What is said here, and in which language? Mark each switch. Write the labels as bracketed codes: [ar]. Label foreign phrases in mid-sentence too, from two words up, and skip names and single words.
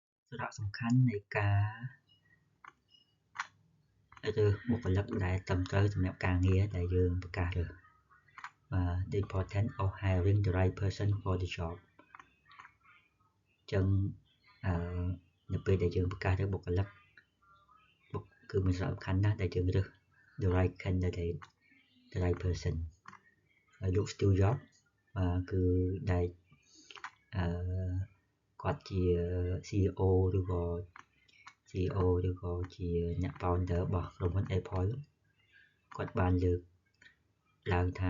[km] សារៈសំខាន់នៃការរើសបុគ្គលិកដែលត្រឹមត្រូវសម្រាប់ការងារដែលយើងប្រកាសរើស [en] The importance of hiring the right person for the job [km] ចឹងនៅពេលដែលយើងប្រកាសរើសបុគ្គលិកគឺមានសារៈសំខាន់ណាស់ដែលយើងរើស [en] the right candidate the right person [km] ហើយលោក Steve Jobs គឺដែល គាត់ជា CEO ឬក៏ជាអ្នក founder របស់ក្រុមហ៊ុន Apple គាត់បានលើកឡើងថា